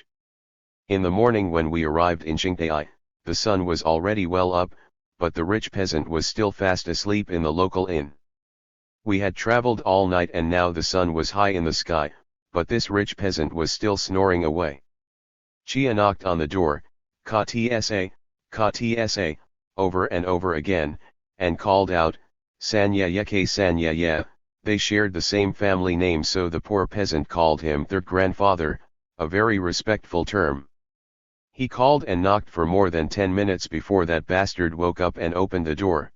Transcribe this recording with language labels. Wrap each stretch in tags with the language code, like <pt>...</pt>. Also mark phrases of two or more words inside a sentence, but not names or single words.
<en>In the morning when we arrived in Qingtai, the sun was already well up, but the rich peasant was still fast asleep in the local inn. We had traveled all night and now the sun was high in the sky, but this rich peasant was still snoring away. Chia knocked on the door, "Ka tsa, ka tsa," over and over again, and called out,</en> <zh>"三爷 可 三爷."</zh> <en>They shared the same family name, so the poor peasant called him third grandfather, a very respectful term. He called and knocked for more than 10 minutes before that bastard woke up and opened the door.</en>